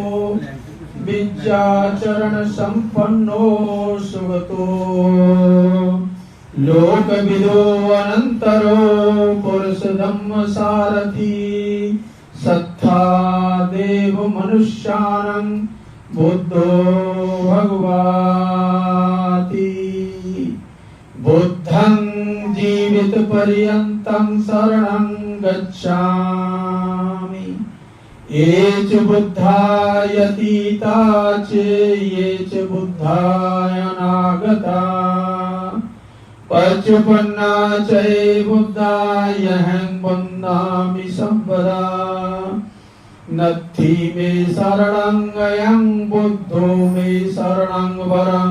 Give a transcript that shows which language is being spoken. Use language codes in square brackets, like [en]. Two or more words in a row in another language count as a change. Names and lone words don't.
[pi] विद्याचरण संपन्नो सुगतो लोकविदो अनंतरो पुरुष धम्म सारथी सत्था देव मनुष्यानं बुद्धो भगवाति बुद्धं जीवित पर्यन्तं शरणं गच्छामि ये च बुद्धायतीता च ये च बुद्धाय अनागता पचुपन्ना च बुद्धायहं वन्दामि सर्वदा नत्थि मे शरणं अयं बुद्धो मे शरणं वरं